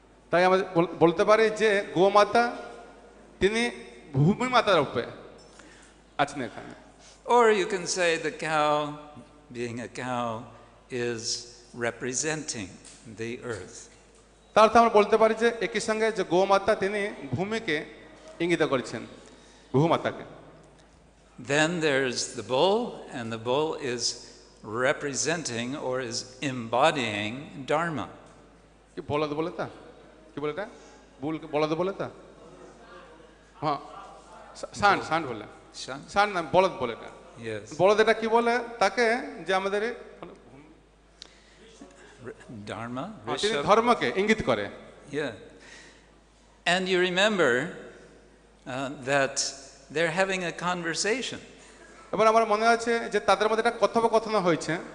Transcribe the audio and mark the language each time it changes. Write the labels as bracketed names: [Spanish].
[Bangla] তাই আমরা বলতে পারি যে গোমাতা তিনি ভূমি মাতার রূপে আছেন এখানে। [English] Or you can say the cow, being a cow, is representing the earth. [Bangla] তার অর্থ আমরা বলতে পারি যে একই সঙ্গে যে গোমাতা তিনি ভূমিকে ইঙ্গিত করেছেন ভূমাতাকে। [English] Then there's the bull, and the bull is representing or is embodying Dharma. [Bangla] কি বলদ বলে তা কি বলে এটা বুলকে বলদ বলে তা হ্যাঁ সান সান বলে Shan? সান না বলদ বলে এটা। [English] Yes. [Bangla] বলদ এটা কি বলে তাকে যে আমাদের Dharma? তিনি Rishabh? ধর্মকে ইঙ্গিত করে। [English] Yeah. And you remember that they're having a conversation. [Bangla] এবার আমার মনে আছে যে তাদের মধ্যে একটা কথোপকথন হয়েছে।